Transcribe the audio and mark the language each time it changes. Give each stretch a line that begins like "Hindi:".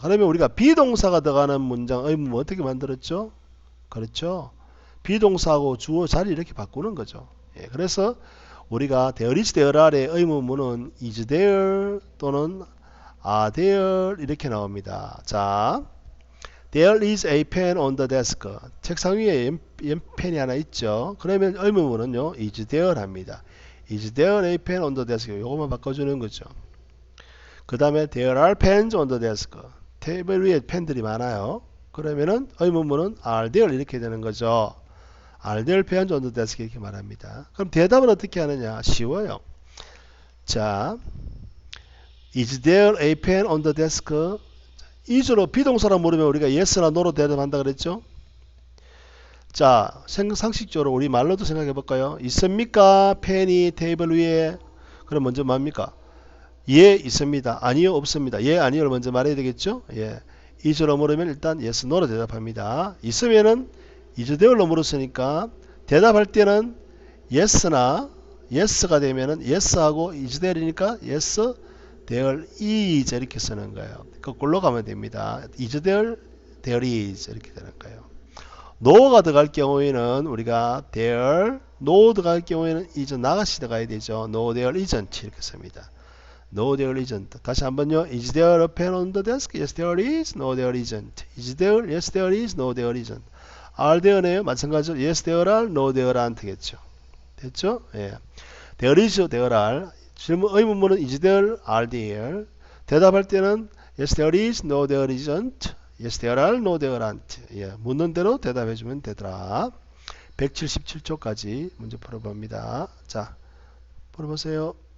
Korean: 그러면 우리가 비동사가 들어가는 문장 의문문 어떻게 만들었죠? 그렇죠. 비동사하고 주어 자리 이렇게 바꾸는 거죠. 예, 그래서 우리가 there
English: is there
Korean: 아래 의문문은 is there 또는
English: are there
Korean: 이렇게 나옵니다.
English: 자, there is a pen on the desk.
Korean: 책상 위에 펜이 하나 있죠. 그러면 의문문은요,
English: is there
Korean: 합니다.
English: is there a pen on the desk.
Korean: 요것만 바꿔주는 거죠. 그 다음에
English: there are pens on the desk.
Korean: 테이블 위에 펜들이 많아요. 그러면은 의문문은
English: are there
Korean: 이렇게 되는 거죠.
English: are there pens on the desk
Korean: 이렇게 말합니다. 그럼 대답은 어떻게 하느냐? 쉬워요.
English: 자, is there a pen on the desk?
Korean: is로 비동사로 물으면 우리가 yes나 no로 대답한다 그랬죠? 자, 상식적으로 우리 말로도 생각해 볼까요? 있습니까? 펜이 테이블 위에. 그럼 먼저 뭡니까? 예, 있습니다. 아니요, 없습니다. 예, 아니요를 먼저 말해야 되겠죠? 예. is로 물으면 일단 yes, no로 대답합니다. 있으면은 is there로 물었으니까 대답할 때는 yes나 yes가 되면은 yes하고 is there이니까
English: yes, there is
Korean: 이렇게 쓰는 거예요. 거꾸로 가면 됩니다.
English: is there, there is
Korean: 이렇게 되는 거예요. no가 들어갈 경우에는 우리가 there, no 들어갈 경우에는 is 나가시 들어가야 되죠.
English: no there isn't
Korean: 이렇게 씁니다.
English: No there isn't.
Korean: 다시 한번요.
English: Is there a pen on the desk? Yes there is. No there isn't. Is there? Yes there is. No there isn't. Are there네요.
Korean: 마찬가지로
English: Yes there are. No there aren't 겠죠.
Korean: 됐죠? 예.
English: There is, there are.
Korean: 질문 의문문은
English: is there, are there.
Korean: 대답할 때는
English: Yes there is. No there isn't. Yes there are. No there aren't. 예.
Korean: 묻는 대로 대답해 주면 되더라. 177초까지 문제 풀어봅니다. 자, 풀어보세요.